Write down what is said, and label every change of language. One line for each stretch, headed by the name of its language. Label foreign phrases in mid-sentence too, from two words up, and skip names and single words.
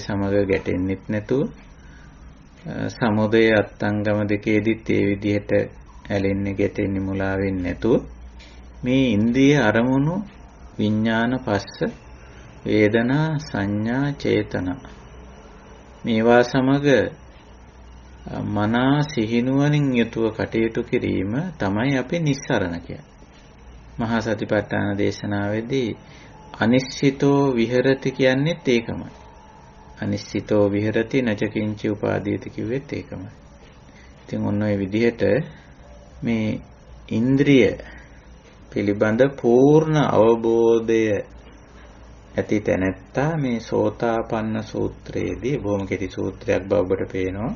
Sinhala: සමග ගැටෙන්නෙත් නැතුව සමුදය අත්ංගම දෙකේදීත් ඒ විදිහට ඇලෙන්නේ ගැටෙන්නේ මුලා වෙන්නේ නැතුව මේ ඉන්ද්‍රිය අරමුණු විඥාන පස්ස වේදනා සංඥා චේතනා මේවා සමග මනා සිහිනුවණින් යුතුව කටයුතු කිරීම තමයි අපි නිස්සරණ කියන්නේ. මහා සතිපට්ඨාන දේශනාවේදී
Pali: අනිශ්චිතෝ විහෙරති
Sinhala: කියන්නේත් ඒකමයි.
Pali: අනිශ්චිතෝ විහෙරති නච කිංචි උපාදීති
Sinhala: කිව්වෙත් ඒකමයි. ඉතින් ඔන්න ඔය විදිහට මේ ඉන්ද්‍රිය පිළිබඳ පූර්ණ අවබෝධය ඇති තැනැත්තා මේ සෝතාපන්න සූත්‍රයේදී බොහොම කෙටි සූත්‍රයක් බව ඔබට පේනවා.